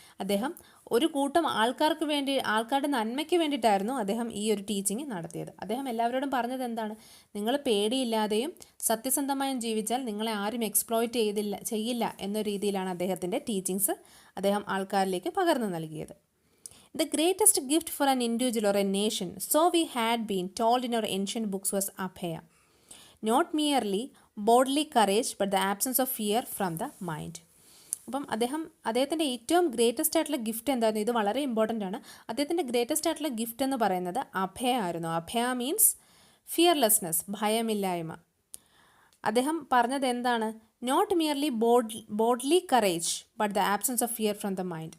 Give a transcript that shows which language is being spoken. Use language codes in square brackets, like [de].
[ml] അദ്ദേഹം ഒരു കൂട്ടം ആൾക്കാരുടെ നന്മയ്ക്ക് വേണ്ടിയിട്ടായിരുന്നു അദ്ദേഹം ഈ ഒരു ടീച്ചിങ് നടത്തിയത്. അദ്ദേഹം എല്ലാവരോടും പറഞ്ഞത് എന്താണ്? നിങ്ങൾ പേടിയില്ലാതെയും സത്യസന്ധമായും ജീവിച്ചാൽ നിങ്ങളെ ആരും എക്സ്പ്ലോയിറ്റ് ചെയ്യില്ല എന്ന രീതിയിലാണ് അദ്ദേഹത്തിൻ്റെ ടീച്ചിങ്സ് അദ്ദേഹം ആൾക്കാരിലേക്ക് പകർന്നു നൽകിയത്. [en] The greatest gift for an individual or a nation, so we had been told in our ancient books, was abhaya. Not merely bodily courage, but the absence of fear from the mind. [ml] അപ്പം അദ്ദേഹത്തിൻ്റെ ഏറ്റവും greatest ആയിട്ടുള്ള gift എന്തായിരുന്നു? ഇത് വളരെ important ആണ്. അദ്ദേഹത്തിൻ്റെ greatest ആയിട്ടുള്ള ഗിഫ്റ്റ് എന്ന് പറയുന്നത് അഭയ ആയിരുന്നു. അഭയ മീൻസ് ഫിയർലെസ്നെസ്, ഭയമില്ലായ്മ. അദ്ദേഹം പറഞ്ഞത് എന്താണ്? [en] Not merely bodily courage but the absence of fear from the mind.